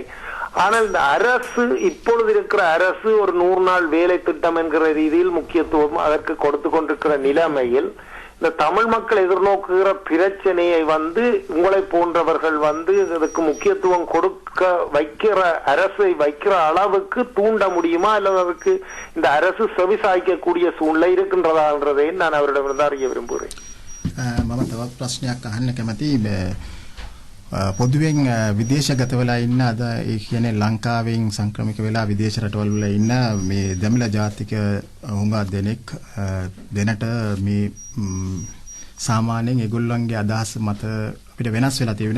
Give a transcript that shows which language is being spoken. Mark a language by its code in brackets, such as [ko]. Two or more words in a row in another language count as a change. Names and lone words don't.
[ta] ஆனால் இந்த அரசு, இப்பொழுது இருக்கிற அரசு ஒரு 100 நாள் வேலை திட்டம் என்கிற ரீதியில் முக்கியத்துவம் அதற்கு கொடுத்து கொண்டிருக்கிற நிலைமையில் இந்த தமிழ் மக்கள் எதிர்நோக்குகிற பிரச்சனையை உங்களை போன்றவர்கள் அதுக்கு முக்கியத்துவம் கொடுக்க அரசை வைக்கிற அளவுக்கு தூண்ட முடியுமா, அல்லது அதுக்கு இந்த அரசு செவிசாய்க்கக்கூடிய சூழ்நிலை இருக்கின்றதான்றதை நான் அவரிடமிருந்து அறிய விரும்புகிறேன். [si] පොදුවෙන් විදේශගත වෙලා ඉන්න අද ඒ කියන්නේ ලංකාවෙන් සංක්‍රමික වෙලා විදේශ රටවල් වල ඉන්න මේ දමිළ ජාතික හුඟා දෙනට මේ සාමාන්‍යයෙන් ඒගොල්ලන්ගේ අදහස් මත අපිට වෙනස් වෙලා තියෙනවා.